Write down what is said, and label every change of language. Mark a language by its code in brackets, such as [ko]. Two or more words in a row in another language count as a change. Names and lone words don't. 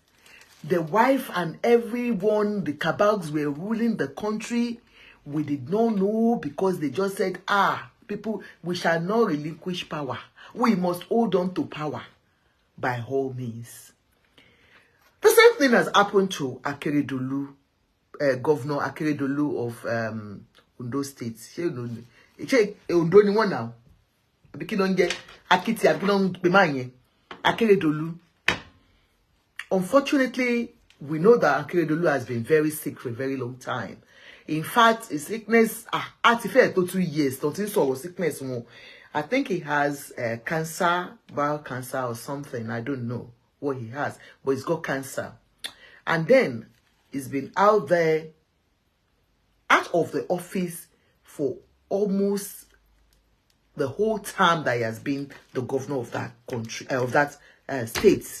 [en] The wife and everyone, the cabals were ruling the country. We did not know because they just said, people, we shall not relinquish power. We must hold on to power by all means. The same thing has happened to Akeredolu, Governor Akeredolu of Ondo State. Ondo ni one now. Akeredolu. Unfortunately, we know that Akeredolu has been very sick for a very long time. In fact, his sickness, 2 years, sickness. I think he has cancer, bowel cancer or something. I don't know what he has, but he's got cancer. And then he's been out of the office for almost the whole time that he has been the governor of that country, of that state.